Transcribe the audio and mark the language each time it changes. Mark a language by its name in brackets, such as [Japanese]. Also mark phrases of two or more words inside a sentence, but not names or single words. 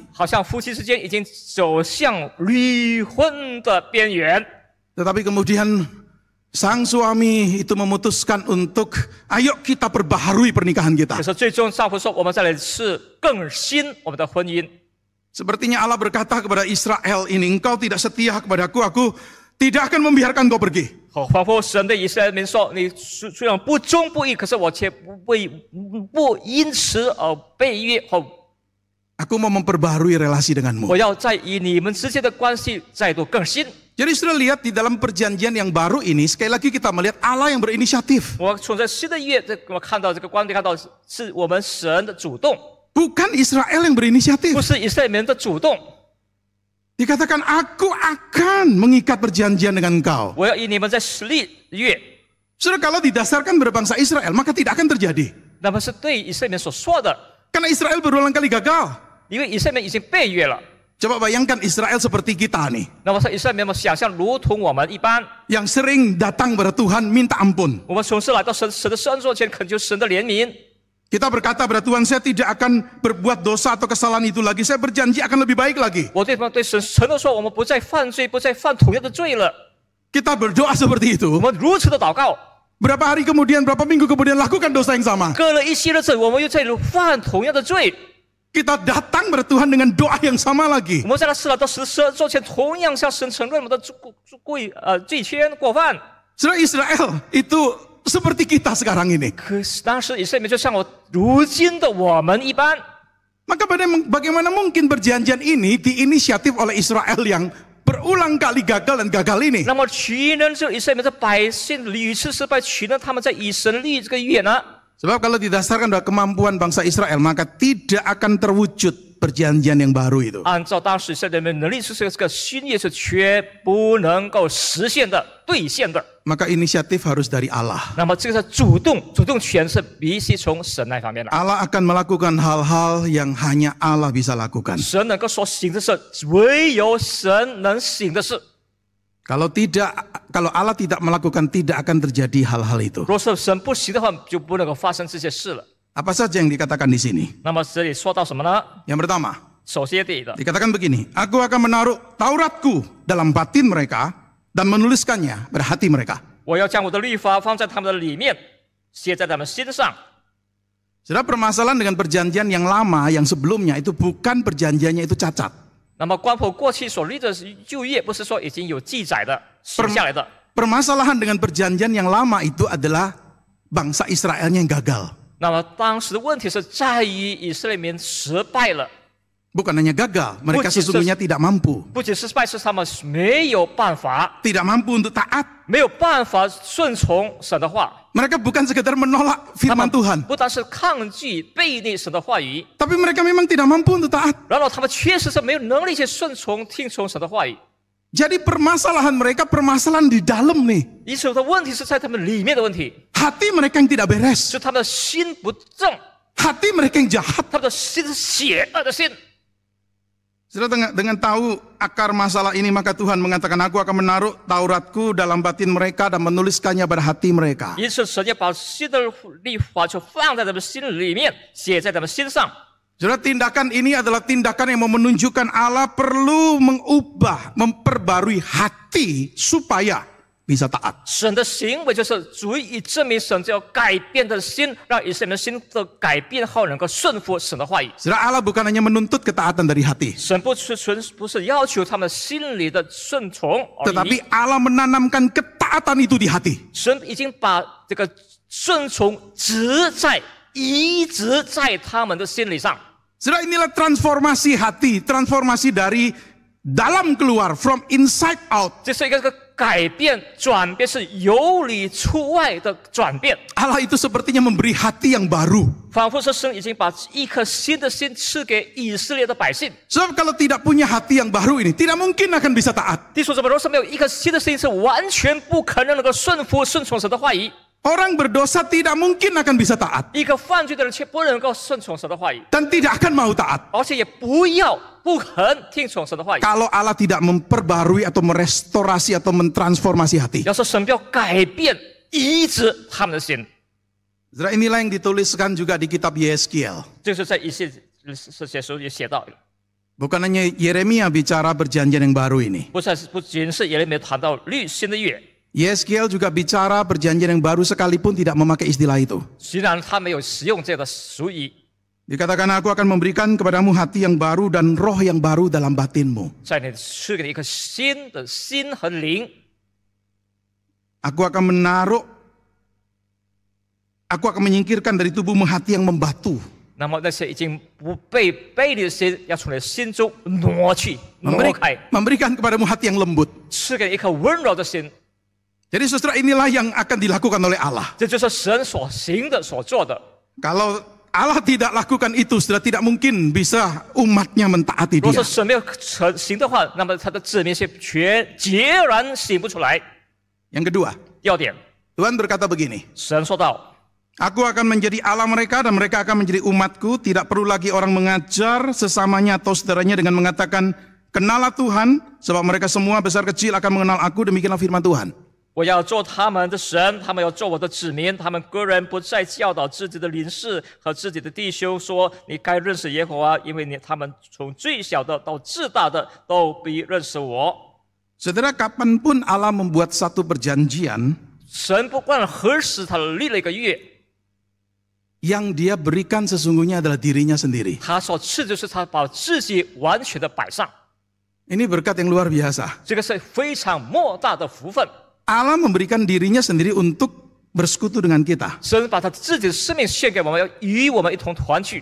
[Chinese] 好像夫妻之间已经走向离婚的边缘。 [Indonesian] Tetapi kemudian sang suami itu memutuskan untuk ayo kita perbaharui pernikahan kita. [Chinese] 可是最终丈夫说：“我们再来是更新我们的婚姻。” [Indonesian] Sepertinya Allah berkata kepada Israel ini, engkau tidak setia kepadaku, aku tidak akan membiarkan kau pergi. [Chinese] 仿佛神对以色列民说：“你虽然不忠不义，可是我却不因此而背约或 [Indonesian] Aku mau memperbarui relasi denganmu. [Chinese] 我要在与你们之间的关系再度更新。 [Indonesian] Jadi sudah lihat di dalam perjanjian yang baru ini, sekali lagi kita melihat Allah yang berinisiatif. [Chinese] 我从这新的约，我看到这个观点，看到是我们神的主动， [Indonesian] Bukan Israel yang berinisiatif. [Chinese] 不是以色列人的主动。 [Indonesian] Dikatakan aku akan mengikat perjanjian dengan engkau. [Chinese] 我要与你们在立约， [Indonesian] Saudara, kalau didasarkan berbangsa Israel, maka tidak akan terjadi. [Chinese] 那么是对以色列人所说的， [Indonesian] Karena Israel berulang kali gagal. [Chinese] 因为以色列人已经被约了。 [Indonesian] Coba bayangkan Israel seperti kita nih, [Chinese] 那么说以色列人想象如同我们一般， [Indonesian] yang sering datang kepada Tuhan minta ampun. [Chinese] 我们总是来到神的圣座前恳求神的怜悯。 [Indonesian] Kita berkata kepada Tuhan, saya tidak akan berbuat dosa atau kesalahan itu lagi. Saya berjanji akan lebih baik lagi. [Chinese] 我对神的说，我们不再犯罪，不再犯同样的罪了。 [Indonesian] Kita berdoa seperti [Chinese] 我 [Indonesian] itu. [Chinese] 们如此的祷告， [Indonesian] Berapa hari kemudian, berapa minggu kemudian lakukan dosa yang sama. [Chinese] 隔了一些日子，我们又在犯同样的罪。 [Indonesian] Kita datang kepada Tuhan dengan doa yang sama lagi. [Chinese] 我们在他死了到神座前，同样向神承认我们的罪愆过犯。 [Indonesian] Saudara, Israel itu seperti kita sekarang ini. [Chinese] 可是当时以色列人就像如今的我们一般。 [Indonesian] Maka bagaimana mungkin perjanjian ini diinisiatif oleh Israel yang berulang kali gagal dan gagal ini? [Chinese] 那么岂能这以色列的百姓屡次失败，岂能他们在以神立这个约呢？ [Indonesian] Sebab kalau didasarkan pada kemampuan bangsa Israel, maka tidak akan terwujud perjanjian yang baru itu. [Chinese] 按照当时以色列人能力，这个新约是绝不能够实现的、兑现的。 [Indonesian] Maka inisiatif harus dari Allah. [Chinese] 那么这个是主动权是必须从神那方面的。 [Indonesian] Allah akan melakukan hal-hal yang hanya Allah bisa lakukan. [Chinese] 神能够所行的事，唯有神能行的事。 [Indonesian] Kalau Allah tidak melakukan, tidak akan terjadi hal-hal itu. [Chinese] 若是神不行的话，就不能够发生这些事了。 [Indonesian] Apa saja yang dikatakan di sini? [Chinese] 那么这里说到什么呢？ [Indonesian] Yang pertama, [Chinese] 首先第一个， [Indonesian] dikatakan begini, aku akan menaruh Tauratku dalam batin mereka dan menuliskannya pada hati mereka. [Chinese] 我要将我的律法放在他们的里面，写在他们心上。 [Indonesian] Saudara, permasalahan dengan perjanjian yang lama, yang sebelumnya itu bukan perjanjiannya itu cacat. [Chinese] 那么关乎过去所立的旧约，不是说已经有记载的、写下来的。 [Indonesian] Permasalahan dengan perjanjian yang lama itu adalah bangsa Israelnya yang gagal. [Chinese] 那么当时的问题是在于以色列民失败了， [Indonesian] Bukan hanya gagal, mereka sesungguhnya tidak mampu. [Chinese] 不仅失败，是他们没有办法， [Indonesian] Tidak mampu untuk taat. [Chinese] 没有办法顺从神的话。 [Indonesian] Mereka bukan sekedar menolak [Chinese] 他 [Indonesian] firman [Chinese] 们 [Indonesian] Tuhan. [Chinese] 不但是抗拒背逆神的话语， [Indonesian] Tapi mereka memang tidak mampu untuk taat. [Chinese] 然后他们确实是没有能力去顺从、听从神的话语。 [Indonesian] Jadi permasalahan mereka permasalahan di dalam nih. [Chinese] 因此的问题是在他们里面的问题， [Indonesian] Hati mereka yang tidak beres. [Chinese] 是他们的心不正， [Indonesian] Hati mereka yang jahat. [Chinese] 他们的心是邪恶的心。 [Indonesian] Saudara, dengan tahu akar masalah ini, maka Tuhan mengatakan, aku akan menaruh Tauratku dalam batin mereka dan menuliskannya pada hati mereka. [Chinese] 因此，神就把新的律法就放在他们心里面，写在他们心上。 [Indonesian] Saudara, tindakan ini adalah tindakan yang mau menunjukkan Allah perlu mengubah, memperbarui hati supaya bisa taat. [Chinese] 神的行为就是足以证明神就要改变的心，让以色列人心的改变后能够顺服神的话语。 [Indonesian] Saudara, Allah bukan hanya menuntut ketaatan dari hati, [Chinese] 神不是要求他们心里的顺从而已， [Indonesian] tetapi Allah menanamkan ketaatan itu di hati. [Chinese] 神已经把这个顺从移植在他们的心理上。 [Indonesian] Saudara, inilah transformasi hati, transformasi dari dalam keluar, [English] from inside out. [Chinese] 这是一个改变、转变，是由里出外的转变。 [Indonesian] Allah itu sepertinya memberi hati yang baru. [Chinese] 仿佛是神已经把一颗新的心赐给以色列的百姓。 [Indonesian] Sebab kalau tidak punya hati yang baru ini, tidak mungkin akan bisa taat. [Chinese] 弟兄姊妹，若是没有一颗新的心，是完全不可能能够顺从神的话语。 [Indonesian] Orang berdosa tidak mungkin akan bisa taat. [Chinese] 一个犯罪的人却不能够顺从神的话语， [Indonesian] Dan tidak akan mau taat. [Chinese] 而且也不肯听从神的话语。 [Indonesian] Kalau Allah tidak memperbarui atau merestorasi atau mentransformasi hati. [Chinese] 要说神不要改变、移植他们的心， [Indonesian] Saudara, inilah yang dituliskan juga di kitab Yeskiel. [Chinese] 就是在以西结书也写到， [Indonesian] Bukan hanya Yeremia bicara perjanjian yang baru ini. [Chinese] 不仅是耶利米谈到新的约， [Indonesian] Yeskiel juga bicara perjanjian yang baru sekalipun tidak memakai istilah itu. [Chinese] 虽然他没有使用这个俗语， [Indonesian] Dikatakan, aku akan memberikan kepadamu hati yang baru dan roh yang baru dalam batinmu. [Chinese] 在你赐给你一颗新的心和灵。 [Indonesian] Aku akan menyingkirkan dari tubuhmu hati yang membatu [Chinese] 那么那些已经不被背离的心，要从你心中挪去、挪开， [Indonesian] memberikan kepadamu hati yang lembut. [Chinese] 赐给你一颗温柔的心。 [Indonesian] Jadi saudara, inilah yang akan dilakukan oleh Allah. [Chinese] 这就是神所行的、所做的。 [Indonesian] Kalau Allah tidak lakukan itu, sudah tidak mungkin bisa umatnya mentaati [Chinese] 如果 [Indonesian] dia. [Chinese] 说神没有行的话，那么他的子民是截然行不出来。 [Indonesian] Yang kedua, [Chinese] 第二点， [Indonesian] Tuhan berkata begini, [Chinese] 神说道。 [Indonesian] Aku akan menjadi Allah mereka dan mereka akan menjadi umatku. Tidak perlu lagi orang mengajar sesamanya atau saudaranya dengan mengatakan, kenallah Tuhan, sebab mereka semua besar kecil akan mengenal aku. Demikianlah firman Tuhan. [Chinese] 我要做他们的神，他们要做我的子民。他们个人不再教导自己的邻舍和自己的弟兄说：“你该认识耶和华，因为他们从最小的到至大的都必认识我。” [Indonesian] Saudara, kapanpun Allah membuat satu perjanjian, [Chinese] 神不管何时他立了一个约， [Indonesian] yang dia berikan sesungguhnya adalah dirinya sendiri. [Chinese] 他所赐就是他把自己完全的摆上。 [Indonesian] Ini berkat yang luar biasa. [Chinese] 这个是非常莫大的福分。 [Indonesian] Allah memberikan dirinya sendiri untuk bersekutu dengan kita. [Chinese] 神把他自己的生命献给我们，要与我们一同团聚，